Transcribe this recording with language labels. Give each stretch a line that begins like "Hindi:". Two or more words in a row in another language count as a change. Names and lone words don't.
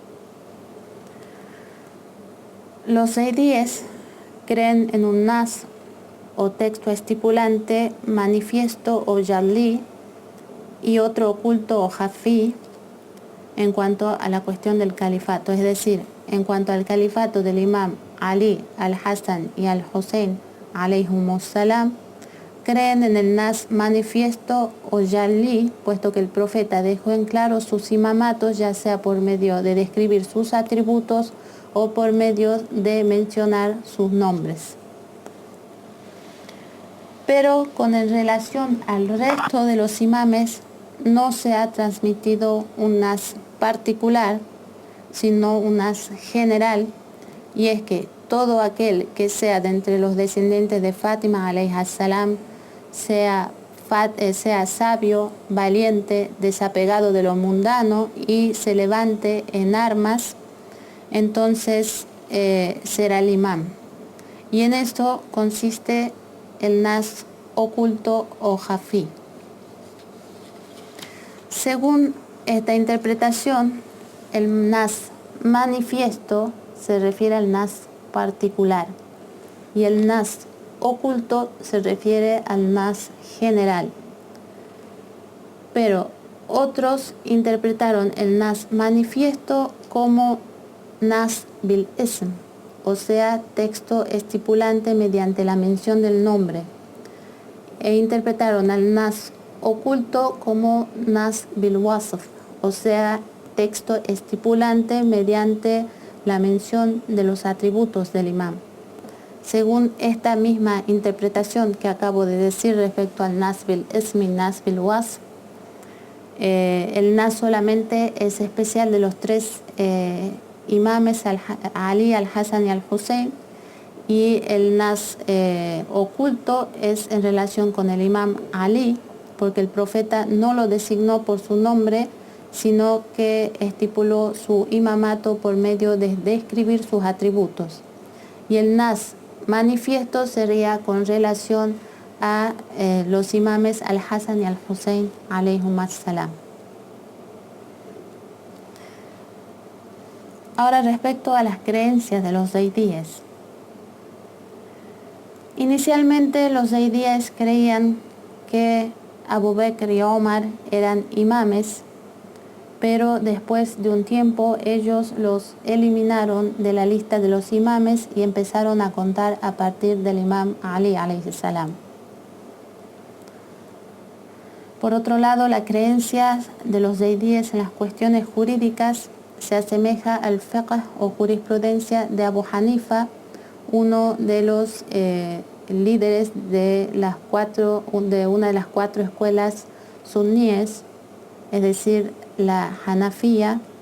Spanish: Los zaidíes creen en un nas o texto estipulante manifiesto o jalli y otro oculto o jafi en cuanto a la cuestión del califato, es decir, en cuanto al califato del imam Ali, al-Hassan y al-Hussein
Arabic: عليهم السلام,
Spanish: creen en el nas manifiesto o yalí, puesto que el profeta dejó en claro sus imamatos, ya sea por medio de describir sus atributos o por medio de mencionar sus nombres. Pero con relación al resto de los imames, no se ha transmitido un nas particular, sino un nas general, y es que todo aquel que sea de entre los descendientes de Fátima
Arabic: عليها السلام,
Spanish: sea sabio, valiente, desapegado de lo mundano y se levante en armas, entonces será el imam. Y en esto consiste el nas oculto o jafí. Según esta interpretación, el nas manifiesto se refiere al nas particular y el nas oculto se refiere al nas general. Pero otros interpretaron el nas manifiesto como
Arabic: نص بالاسم,
Spanish: o sea, texto estipulante mediante la mención del nombre, e interpretaron al nas oculto como
Arabic: نص بالوصف,
Spanish: o sea, texto estipulante mediante la mención de los atributos del imam. Según esta misma interpretación que acabo de decir respecto al
Arabic: نص بالاسم
Spanish: y
Arabic: نص بالوصف,
Spanish: el nas solamente es especial de los tres imames, Ali, al-Hassan y al-Hussein, y el nas oculto es en relación con el imam Ali, porque el profeta no lo designó por su nombre, sino que estipuló su imamato por medio de describir sus atributos. Y el nas manifiesto sería con relación a los imames al-Hassan y al-Hussein
Arabic: عليهم السلام.
Spanish: Ahora, respecto a las creencias de los zaidíes. Inicialmente los zaidíes creían que Abu Bakr y Omar eran imames, pero después de un tiempo ellos los eliminaron de la lista de los imames y empezaron a contar a partir del imam Ali
Arabic: عليه السلام.
Spanish: Por otro lado, la creencia de los zaidíes en las cuestiones jurídicas se asemeja al fiqh o jurisprudencia de Abu Hanifa, uno de los líderes de una de las cuatro escuelas suníes, es decir, la Hanafía.